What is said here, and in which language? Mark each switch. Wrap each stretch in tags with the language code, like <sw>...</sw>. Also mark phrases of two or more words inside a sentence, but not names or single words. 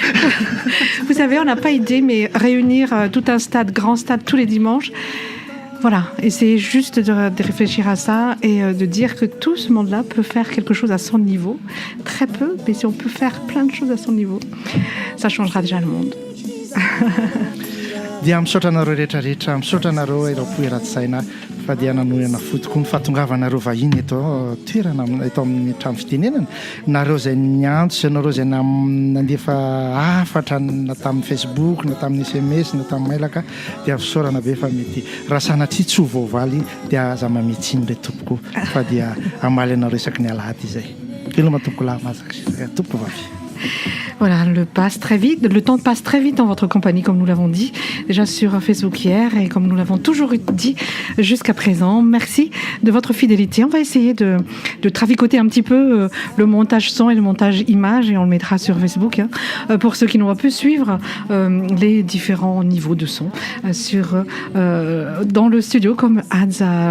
<fr>Vous savez, on n'a pas idée, mais réunir tout un stade, grand stade, tous les dimanches. Voilà, et c'est juste de réfléchir à ça et de dire que tout ce monde-là peut faire quelque chose à son niveau. Très peu, mais si on peut faire plein de choses à son niveau, ça changera déjà le monde.</fr> <mg>Dia misaotra anareo rehetrarehetra, misaotra anareo irao-po iratsaina fa dia nanohana fotokoa ny fahatongavanareo vahiny eto toerana eto amin'ny trano fitenenana. Nareo izay niantso, nareo izay nandefa hafatra na tamin'ny Facebook, na tamin'ny SMS, na tamin'ny mailaka dia fisaorana be fa mety raha sanatria tsy ho voavaly dia aza mametsiny ilay tompoko fa dia amaly anareo isaky ny alahady izay. Keloma tompoko lahy mazaka tompoko vavy.</mg> <fr>Voilà, le temps passe très vite en votre compagnie, comme nous l'avons dit déjà sur Facebook hier et comme nous l'avons toujours dit jusqu'à présent. Merci de votre fidélité. On va essayer de traficoter un petit peu le montage son et le montage image et on le mettra sur Facebook pour ceux qui n'ont pas pu suivre les différents niveaux de son dans le studio comme Hadza.</fr>